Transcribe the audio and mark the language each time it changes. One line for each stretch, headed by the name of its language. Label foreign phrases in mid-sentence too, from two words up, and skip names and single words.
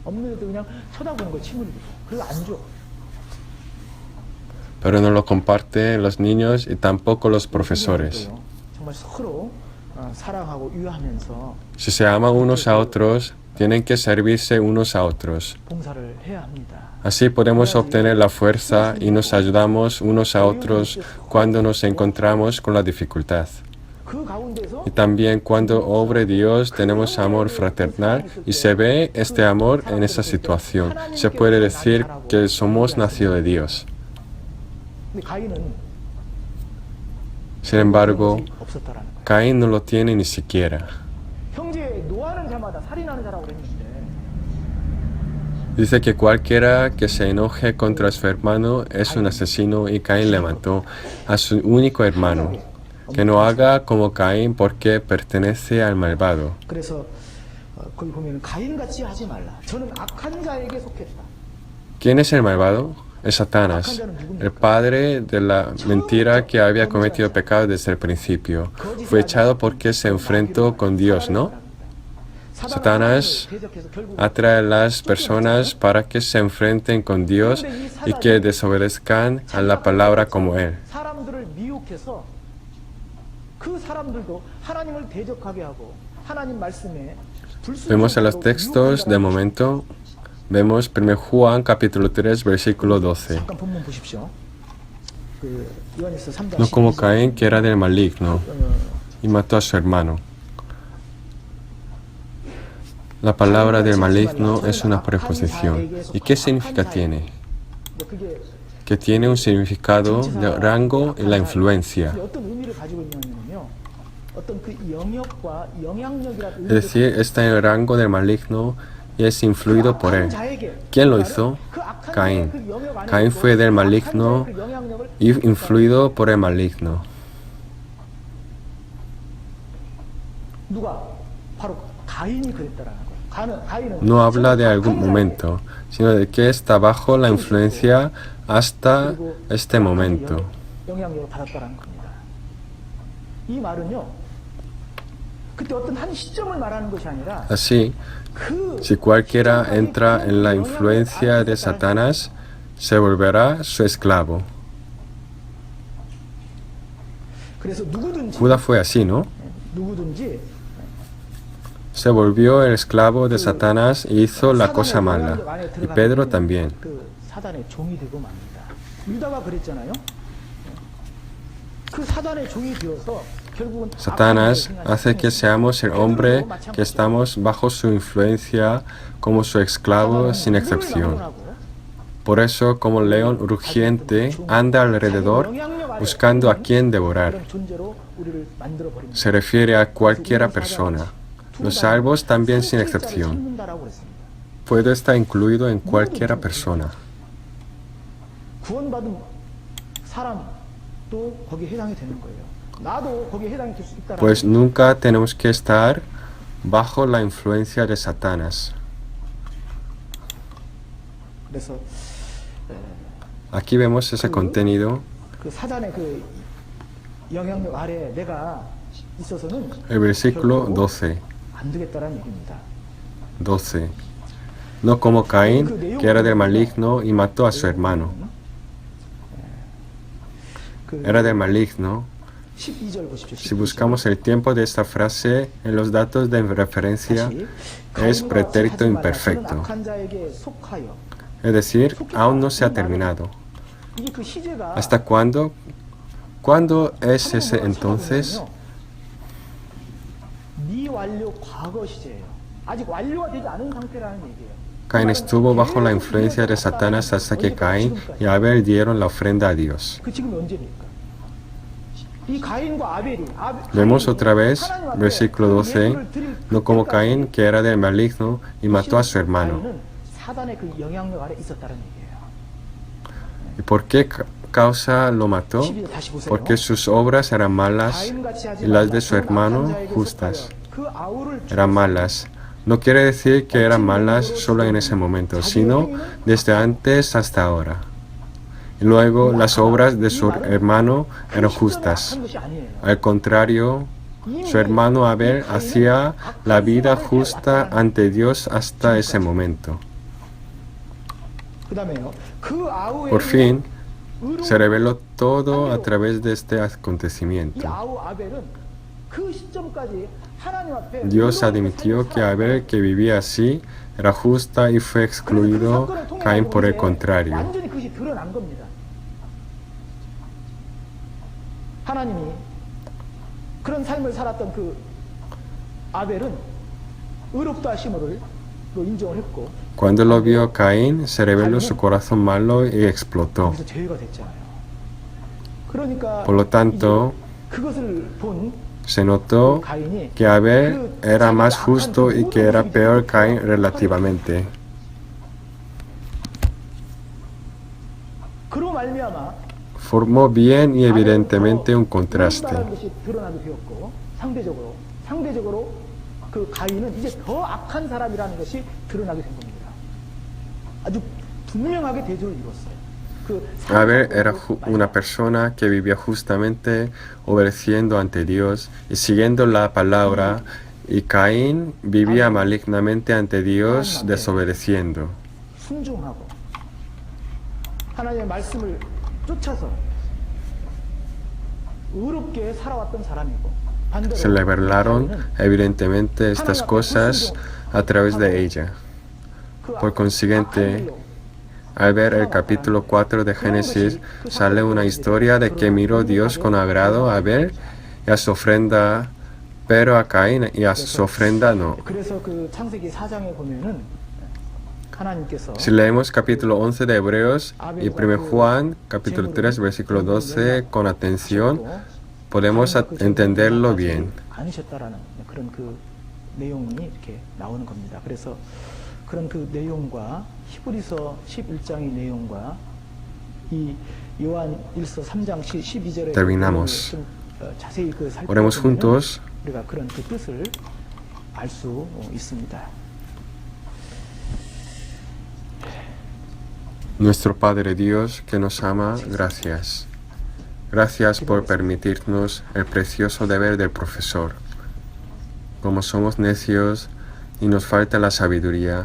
Spanish: Pero no lo comparten los niños y tampoco los profesores. Si se aman unos a otros, Tienen que servirse unos a otros.
Korean: 봉사를 해야 합니다.
Spanish: Así podemos obtener la fuerza y nos ayudamos unos a otros cuando nos encontramos con la dificultad.
Korean: 그 가운데서
Spanish: Y también cuando obre Dios tenemos amor fraternal y se ve este amor en esa situación. Se puede decir que somos nacidos de Dios.
Korean: 근데 가인은
Spanish: Sin embargo,
Korean: 없었다라는 거예요.
Spanish: Caín no lo tiene ni siquiera.
Korean: 형제 노하는 자마다 살인하는 자라고 그랬는데
Spanish: Dice que cualquiera que se enoje contra su hermano es un asesino y Caín le mató a su único hermano. Que no haga como Caín porque pertenece al malvado.
Korean: 그래서 거기 보면 가인같이 하지 말라. 저는 악한 자에게 속했다.
Spanish: ¿Quién es el malvado? Es Satanás, el padre de la mentira que había cometido pecado desde el principio. Fue echado porque se enfrentó con Dios, ¿no? Satanás atrae a las personas para que se enfrenten con Dios y que desobedezcan a la palabra como Él.
Korean: 사람들을 미혹해서 그 사람들도 하나님을 대적하게 하고 하나님 말씀에
Spanish: Vemos en los textos de momento, vemos 1 Juan capítulo 3 versículo 12.
Korean: 잠깐 본문 보십시오. 그 요한일서 3장
Spanish: No como Caín, que era del maligno y mató a su hermano. La palabra del maligno es una preposición. ¿Y qué significa tiene?
Korean: 그게
Spanish: Que tiene un significado de rango y la influencia.
Korean: 어떤 의미를 가지고 있냐면요. 어떤 그 영역과 영향력이라는
Spanish: Es decir, está en el rango del maligno y es influido por él. ¿Quién lo hizo? Caín. Caín fue del maligno y influido por el maligno.
Korean: 누가 바로 가인이 그랬다라는 거예요. 가인은
Spanish: No habla de algún momento, sino de que está bajo la influencia hasta este momento.
Korean: 영향력을 받았다라는 겁니다. 이 말은요. 그때 어떤 한 시점을 말하는 것이 아니라
Spanish: Así,
Korean: 그
Spanish: si cualquiera entra en la influencia de Satanás, se volverá su esclavo.
Korean: 그래서 누구든지
Spanish: Judas fue así, ¿no?
Korean: 누구든지
Spanish: Se volvió el esclavo de Satanás y hizo la cosa mala. Y Pedro también.
Korean: 그 사단의 종이 되고 맙니다. 유다가 그랬잖아요. 그 사단의 종이 되어서 결국은
Spanish: Satanás hace que seamos el hombre que estamos bajo su influencia como su esclavo sin excepción. Por eso, como león rugiente, anda alrededor buscando a quien devorar.
Korean: 그런 존재로 우리를 만들어 버립니다.
Spanish: Se refiere a cualquiera persona. Los salvos también sin excepción.
Korean: 찾는다라고 그랬습니다.
Spanish: Puede estar incluido en cualquiera persona.
Korean: 구원받은 사람도 거기에 해당이 되는 거예요. 나도 거기에 해당이 될 수 있다라는
Spanish: Pues nunca tenemos que estar bajo la influencia de Satanás.
Korean: 그래서
Spanish: Aquí vemos ese contenido.
Korean: 그 사단의 그 영향력 아래 내가 있어서는
Spanish: El versículo 12.
Korean: 안 되겠다라는 얘기입니다.
Spanish: 12. No como Caín, que era del maligno y mató a su hermano.
Korean: 그
Spanish: Era del maligno.
Korean: 12절 보십시오.
Spanish: Si buscamos el tiempo de esta frase en los datos de referencia, es pretérito imperfecto.
Korean: 악한 자에게 속하여
Spanish: Es decir, aún no se ha terminado.
Korean: 이게 그 시제가
Spanish: ¿Hasta cuándo? ¿Cuándo es ese entonces?
Korean: 미완료 과거 시제예요. 아직 완료가 되지 않은 상태라는 얘기예요.
Spanish: Caín estuvo bajo la influencia de Satanás hasta que Caín y Abel dieron la ofrenda a Dios.
Korean: 그 지금이 언제입니까? 이 가인과 아벨이
Spanish: Vemos otra vez, versículo 12, no como Caín, que era del maligno y mató a su hermano.
Korean: 가인은 사단의 그 영향력 아래 있었다는 얘기예요.
Spanish: ¿Y por qué causa lo mató?
Korean: 12절 다시 보세요.
Spanish: Porque sus obras eran malas
Korean: 가인같이 하지
Spanish: y las
Korean: 말라.
Spanish: de su
Korean: 그는
Spanish: hermano
Korean: 악한 자에게
Spanish: justas.
Korean: 속하여 그 아우를
Spanish: Eran malas. No quiere decir que eran malas solo en ese momento, sino desde antes hasta ahora. Y luego las obras de su hermano eran justas.
Korean: 한 것이 아니에요.
Spanish: Al contrario, su hermano Abel hacía la vida justa ante Dios hasta ese momento.
Korean: 그다음에요. 그 아우의
Spanish: Por fin, se reveló todo a través de este acontecimiento.
Korean: 이 아우 아벨은 그 시점까지 하나님 앞에
Spanish: Dios admitió que Abel, que vivía así, era justa y fue excluido Caín por el contrario.
Korean: 완전히 그것이 드러난 겁니다. 하나님이 그런 삶을 살았던 그 아벨은 의롭다 하심을 인정을 했고
Spanish: Cuando lo vio Caín, se reveló su corazón malo y explotó.
Korean: 거기서 죄가 됐잖아요. 그러니까
Spanish: Por lo tanto,
Korean: 이제 그것을 본
Spanish: se notó
Korean: 가인이
Spanish: que Abel era más justo y que era peor Caín relativamente.
Korean: 그로 말미암아
Spanish: Formó bien y evidentemente un contraste.
Korean: 의롭다라는 것이 드러나게 되었고 상대적으로 그 가인은 이제 더 악한 사람이라는 것이 드러나게 된 겁니다. 아주 분명하게 대조를 이뤘어요.
Spanish: Abel era una persona que vivía justamente obedeciendo ante Dios y siguiendo la palabra, y Caín vivía malignamente ante Dios desobedeciendo.
Korean: 순종하고 하나님의 말씀을 쫓아서 의롭게 살아왔던 사람이고 반대로
Spanish: Se le revelaron evidentemente estas cosas a través de ella. Por consiguiente, al ver el capítulo 4 de Génesis, sale una historia de que miró Dios con agrado a Abel y a su ofrenda, pero a Caín y a su ofrenda no.
Korean: 그래서 그 창세기 4장에 보면은 하나님께서
Spanish: Si leemos capítulo 11 de Hebreos y 1 Juan, capítulo 3, versículo 12, con atención, podemos entenderlo bien.
Korean: 아니셨다라는 그런 그 내용이 이렇게 나오는 겁니다. 그래서 그런 그 내용과 히브리서 11장의 내용과 이 요한 1서 3장 12절의
Spanish: Terminamos.
Korean: 자세히 그
Spanish: Oremos
Korean: 살펴보면
Spanish: juntos.
Korean: 우리가 그런 그 뜻을 알 수 있습니다.
Spanish: Nuestro Padre Dios que nos ama, gracias. Gracias por permitirnos el precioso deber del profesor. Como somos necios y nos falta la sabiduría,